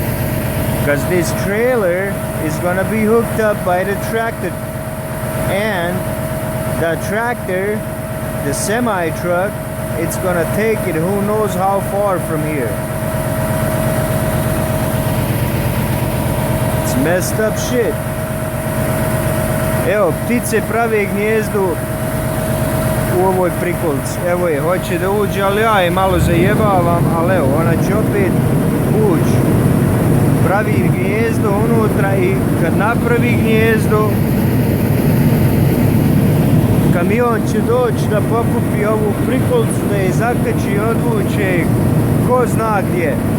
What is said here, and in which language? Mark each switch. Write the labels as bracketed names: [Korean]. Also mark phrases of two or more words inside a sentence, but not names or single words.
[English] Because this trailer is going to be hooked up by the tractor, and the tractor, the semi truck, it's going to take it who knows how far from here. It's messed up shit. [Bosnian] Evo, ptice prave gnijezdu u ovoj prikolici. Evo je, hoće da uđe, ali ja je malo zajebavam, ali evo, ona će opet ući. Pravi gnijezdo unutra, i kad napravi gnijezdo, kamion će doći da pokupi ovu prikolicu, da je zakači i odvuče ko zna gdje.